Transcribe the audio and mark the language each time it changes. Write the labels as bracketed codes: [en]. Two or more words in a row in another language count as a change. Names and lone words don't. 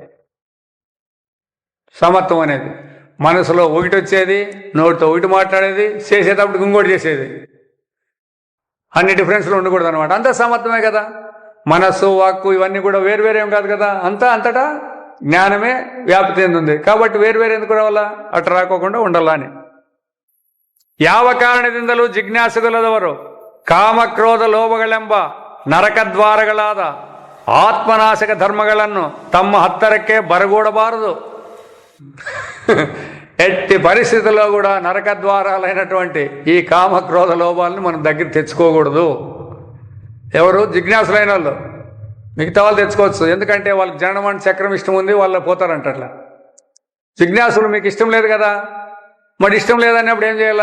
[te] సమత్వం అనేది మనసులో ఒకటి వచ్చేది, నోటితో ఒకటి మాట్లాడేది, చేసేటప్పుడు ఇంకోటి చేసేది, అన్ని డిఫరెన్స్లు ఉండకూడదు అనమాట. అంతా సమత్వమే కదా. మనస్సు, వాక్కు ఇవన్నీ కూడా వేరువేరేం కాదు కదా, అంతటా జ్ఞానమే వ్యాప్తి చెందుంది. కాబట్టి వేరువేరు ఎందుకు రావాలా? అట్లా రాకోకుండా ఉండాలా అని. [kn] ಯಾವ ಕಾರಣದಿಂದಲೂ ಜಿಜ್ಞಾಸುಗಳದವರು ಕಾಮಕ್ರೋಧ ಲೋಭಗಳೆಂಬ ನರಕದ್ವಾರಗಳಾದ ಆತ್ಮನಾಶಕ ಧರ್ಮಗಳನ್ನು ತಮ್ಮ ಹತ್ತರಕ್ಕೆ ಬರಗೂಡಬಾರದು. [te] ఎట్టి పరిస్థితుల్లో కూడా నరకద్వారాలైనటువంటి ఈ కామక్రోధ లోభాలను మనం దగ్గర తెచ్చుకోకూడదు. ఎవరు? జిజ్ఞాసులైన వాళ్ళు. మిగతా వాళ్ళు తెచ్చుకోవచ్చు, ఎందుకంటే వాళ్ళకి జననమరణ చక్రం ఇష్టం ఉంది, వాళ్ళు పోతారంట. అట్లా జిజ్ఞాసులు మీకు ఇష్టం లేదు కదా, మరి ఇష్టం లేదన్నప్పుడు ఏం చేయాలా?